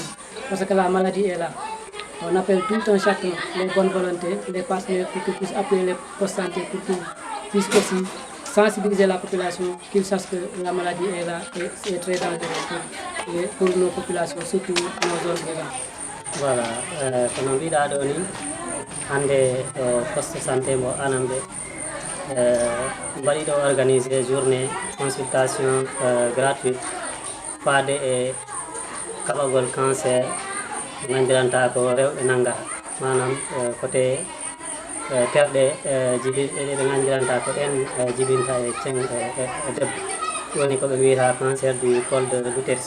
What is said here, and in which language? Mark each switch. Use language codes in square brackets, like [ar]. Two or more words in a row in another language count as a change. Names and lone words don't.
[fr] Parce que la maladie est là. On appelle tout un chacun, les bonnes volontés, les partenaires pour qu'ils puissent appuyer les postes de santé pour qu'ils puissent aussi sensibiliser la population, qu'ils sachent que la maladie est là et c'est très dangereux pour nos populations, surtout nos zones rurales. Voilà, comme on dit là, [ff] hande [fr] poste de santé [ff] mo Anambé mbaɗi ɗo [fr] organiser journée consultation gratuite [ff] faade e kaɓagol cancer gandiranta ko rewɓe nangata manam côté terɗe ɗe gandiranta ko ɗen jibinta e debbo woni koɓe wiyata [fr] cancer du col de l'utérus.